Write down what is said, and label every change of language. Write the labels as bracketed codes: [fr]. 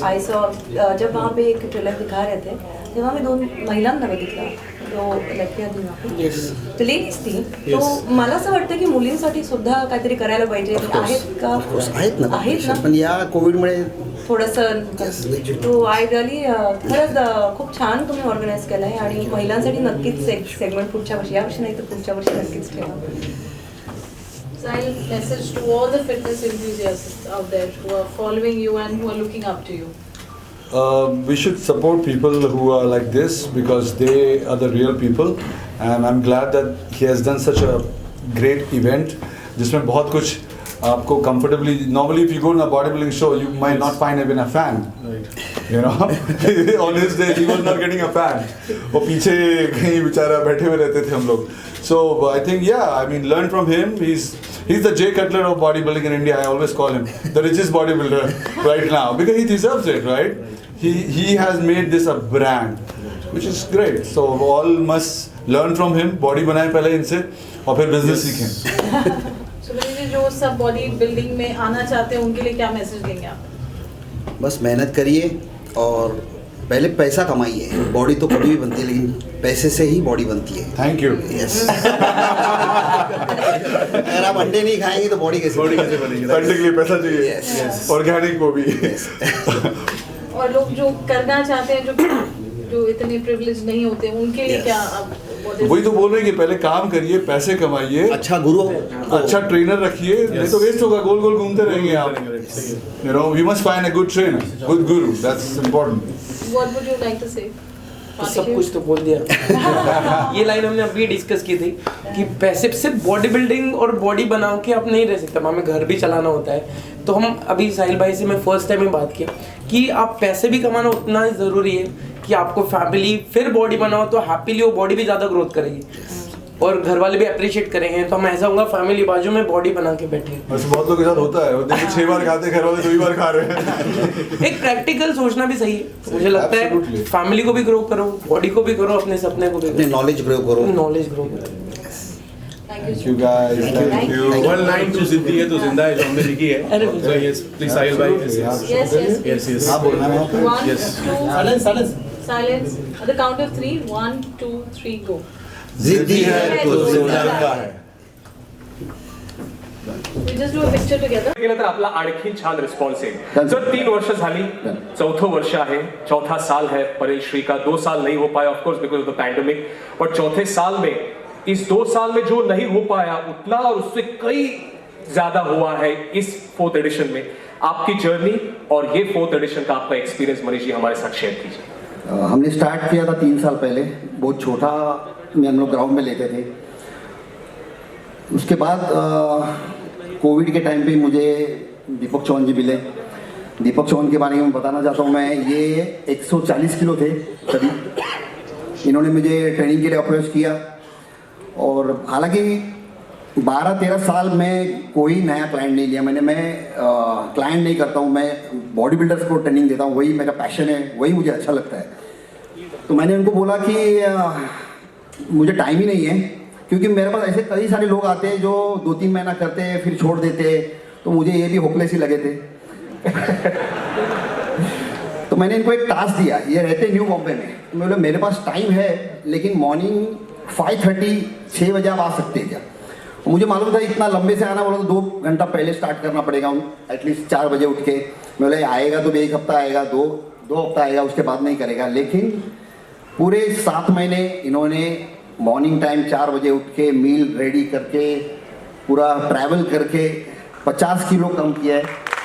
[en] I saw [hi] जब वहाँ पे एक ट्रेलर दिखा रहे थे, तो वहाँ पे [mr] 2 महिलांना बघितलं, तो लडक्या होती वहाँ पे, [hi] तो लेडीज थी, [mr] तो मला असं वाटतं की मुलींसाठी सुद्धा काहीतरी करायला पाहिजे. आहेत का? आहेत ना आहेत ना? पण या कोविडमुळे थोडंसं [en] Yes, legit. [mr] तो [en] I really [mr] खरंच खूप छान तुम्ही ऑर्गनाईज केलं आहे आणि महिलांसाठी नक्कीच एक सेगमेंट पुढच्या वर्षी, यावर्षी नाही तर पुढच्या वर्षी नक्कीच ठेवा. [en] Sahil, message to all the fitness enthusiasts out there who are following you and who are looking up to you. We should support people who are like this because they are the real people, and I'm glad that he has done such a great event [hi] जिसमें बहुत कुछ आपको [en] comfortably, normally if you go to a bodybuilding show you might not find even a fan, you know. On his day he was not getting a fan, [hi] वो पीछे कहीं बेचारा बैठे हुए रहते थे हम लोग. [en] So I think I mean learn from him. He's the Jay Cutler of bodybuilding in India. I always call him the richest bodybuilder right now because he deserves it, right? He has made this a brand, which is great. So all must learn from him. [hi] Body बनाएं पहले इनसे और फिर business सीखें. So मुझे जो सब body building में आना चाहते हैं उनके लिए क्या मैसेज देंगे आप? बस मेहनत करिए और पहले पैसा कमाइए. बॉडी तो कभी भी बनती है, लेकिन पैसे से ही बॉडी बनती है. [en] Thank you. Yes. [hi] अगर आप अंडे नहीं खाएंगे तो बॉडी कैसे बनेगी? Funding के लिए पैसा चाहिए. [en] Yes. [hi] Organic को भी. और लोग जो करना चाहते हैं जो इतने प्रिविलेज नहीं होते उनके लिए [en] Yes. [hi] क्या आप वही तो बोल रहे हैं कि पहले काम करिए, पैसे कमाइए, अच्छा गुरु अच्छा ट्रेनर रखिए, नहीं तो वेस्ट होगा, गोल गोल घूमते रहेंगे आप. [en] You know, we must find a good trainer, good guru. That's important. What would you like to say? [hi] तो सब कुछ तो बोल दिया. ये लाइन हमने अभी डिस्कस की थी कि पैसे सिर्फ बॉडी बिल्डिंग और बॉडी बना के आप नहीं रह सकते, हमें घर भी चलाना होता है. तो हम अभी साहिल भाई से मैं फर्स्ट टाइम ही बात किया कि आप पैसे भी कमाना उतना ही ज़रूरी है कि आपको फैमिली फिर बॉडी बनाओ तो हैप्पीली वो बॉडी भी ज़्यादा ग्रोथ करेगी और घर वाले भी अप्रिशिएट करेंगे. तो हम ऐसा होगा फैमिली बाजू में बॉडी बना के बैठे. वैसे बहुत लोगों के साथ होता है, वो दिन में 6 बार खाते, घर वाले 2 बार खा रहे हैं. एक प्रैक्टिकल सोचना भी सही है. मुझे लगता है [en] Absolutely. [hi] फैमिली को भी ग्रो करो, बॉडी को भी करो, अपने सपने को भी अपने नॉलेज ग्रो करो. नॉलेज ग्रो करो. [en] Thank Thank you guys. Thank you. One line to [hi] जिंदगी है तो जिंदा है, जो हमने लिखी है. [en] So yes, please Sahil भाई. Yes. Yes. [hi] हाँ बोलना है. 1, [en] Yes. 2, silence. At the count of 3, 1, 2, 3, go. [hi] जिद्दी है तो जिंदा है. [en] We just do a picture together. [mr] केलं तर आपला आणखी छान रिस्पॉन्स येईल. सर 3 वर्ष झाली, 4थं वर्ष आहे, [hi] 4था साल है. परेश श्री का 2 साल नहीं हो पाया [en] of course because of the pandemic, [hi] but 4थे साल में इस 2 साल में जो नहीं हो पाया उतना और उससे कई ज्यादा हुआ है इस 4th एडिशन में. आपकी जर्नी और ये 4th एडिशन का आपका एक्सपीरियंस मनीष जी हमारे साथ शेयर कीजिए. हमने स्टार्ट किया था 3 साल पहले, बहुत छोटा में हम लोग ग्राउंड में लेते थे. उसके बाद कोविड के टाइम पे मुझे दीपक चौहान जी मिले. दीपक चौहान के बारे में बताना चाहता हूँ मैं. ये 140 किलो थे तभी. इन्होंने मुझे ट्रेनिंग के लिए अप्रोच किया और हालांकि 12-13 साल में कोई नया क्लाइंट नहीं लिया मैंने. मैं क्लाइंट नहीं करता हूँ, मैं बॉडी बिल्डर्स को ट्रेनिंग देता हूँ, वही मेरा पैशन है, वही मुझे अच्छा लगता है. तो मैंने उनको बोला कि मुझे टाइम ही नहीं है, क्योंकि मेरे पास ऐसे कई सारे लोग आते हैं जो 2-3 महीना करते हैं फिर छोड़ देते हैं. तो मुझे ये भी होपलेस ही लगे थे. तो मैंने इनको एक टास्क दिया. ये रहते न्यू बॉम्बे में. तो मैं बोला मेरे पास टाइम है, लेकिन मॉर्निंग 5:30 6 बजे आप आ सकते हैं क्या? मुझे मालूम था इतना लंबे से आना बोला तो 2 घंटा पहले स्टार्ट करना पड़ेगा. एटलीस्ट 4 बजे उठ के. मैं बोला आएगा तो 1 हफ्ता आएगा, 2 हफ्ता आएगा, उसके बाद नहीं करेगा. लेकिन पूरे 7 महीने इन्होंने मॉर्निंग टाइम 4 बजे उठ के मील रेडी करके पूरा ट्रैवल करके 50 किलो कम किया है.